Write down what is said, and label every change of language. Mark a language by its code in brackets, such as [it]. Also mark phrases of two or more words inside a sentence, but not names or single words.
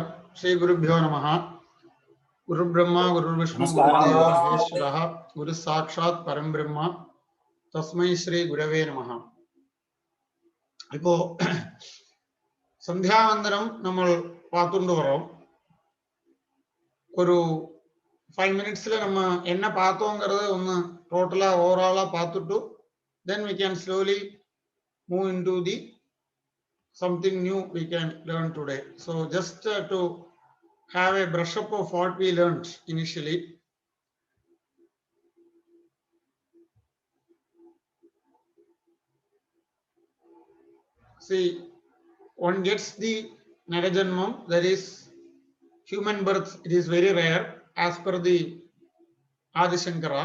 [sa] श्री गुरुभ्यो नमः। गुरु ब्रह्मा गुरु विष्णु गुरुदेवो नमस्कारः। महेश्वरः गुरु साक्षात् परम ब्रह्म तस्मै श्री गुरवे नमः. [ta] இப்போ சந்தியாவந்தனம் நம்ம பார்த்துட்டு வரோம். ஒரு 5 minutesல நம்ம என்ன பார்த்தோம்ங்கறத ஒன்னு [en] totally overall [ta] பார்த்துட்டு [en] then we can slowly move into the something new we can learn today. So just to have a brush up of what we learned initially. See, one gets the Narajanmam, that is human birth, it is very rare as per the Adi Shankara.